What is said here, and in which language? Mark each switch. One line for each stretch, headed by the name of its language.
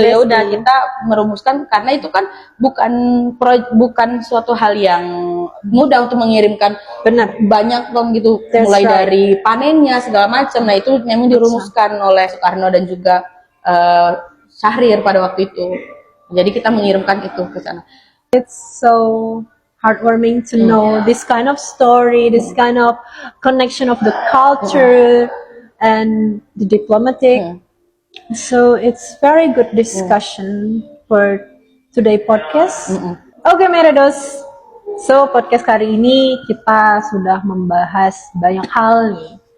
Indonesian: Ya udah, kita merumuskan, karena itu kan bukan suatu hal yang mudah untuk mengirimkan banyak ton gitu, mulai dari panennya segala macam. Nah itu memang dirumuskan oleh Soekarno dan juga Syahrir pada waktu itu. Jadi kita mengirimkan itu ke sana.
English: It's so heartwarming to know this kind of story, this kind of connection of the culture and the diplomatic. So it's very good discussion for today podcast.
Indonesian: Oke, Meredos. So podcast kali ini kita sudah membahas banyak hal nih.